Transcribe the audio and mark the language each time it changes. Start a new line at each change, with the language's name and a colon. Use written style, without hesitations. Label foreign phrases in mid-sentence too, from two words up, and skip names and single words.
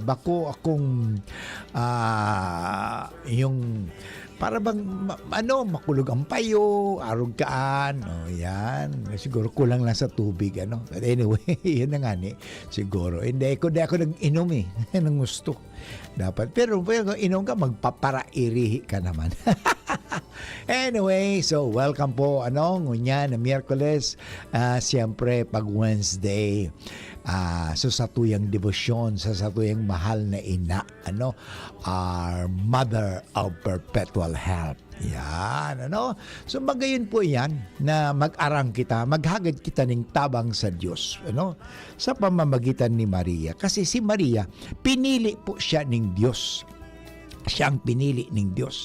Bikol: Bako akong, yung, para bang, makulog ang payo, arugkaan, yan.
Filipino: Siguro kulang lang sa tubig,
English: But anyway,
Filipino: yun na nga siguro. Hindi ako nag-inom ng gusto. Dapat. Pero kung inom ka, magpaparairihi ka naman.
Bikol: Anyway, so welcome po, ngunya na Miyerkules. Siyempre, pag Wednesday, so sa tuyang devosyon, sa tuyang mahal na ina,
English: our Mother of Perpetual Help.
Bikol: Yan, So magayon po yan na mag-arang kita, maghagad kita ng tabang sa Diyos, sa pamamagitan ni Maria.
Filipino: Kasi si Maria, pinili po siya ng Diyos. Siya ang pinili ng Diyos.